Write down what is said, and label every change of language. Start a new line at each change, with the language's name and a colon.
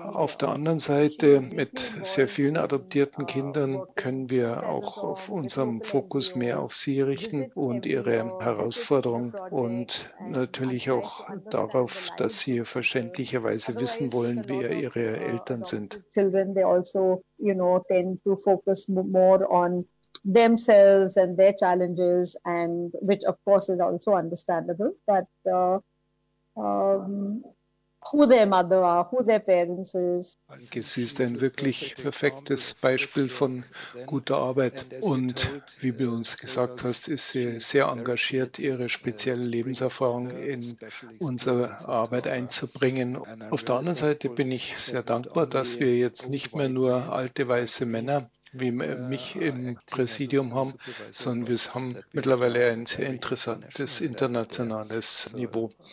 German: Auf der anderen Seite, mit sehr vielen adoptierten Kindern können wir auch auf unserem Fokus mehr auf sie richten und ihre Herausforderungen, und natürlich auch darauf, dass sie verständlicherweise wissen wollen, wer ihre Eltern sind.
English: Children, they also, you know, tend to focus more on themselves and their challenges, and which of course is also understandable, but who their mother are, who their parents is.
German: Danke, sie ist ein wirklich perfektes Beispiel von guter Arbeit und wie du uns gesagt hast, ist sie sehr engagiert, ihre spezielle Lebenserfahrung in unsere Arbeit einzubringen. Auf der anderen Seite bin ich sehr dankbar, dass wir jetzt nicht mehr nur alte weiße Männer wie mich im Präsidium haben, sondern wir haben mittlerweile ein sehr interessantes internationales Niveau.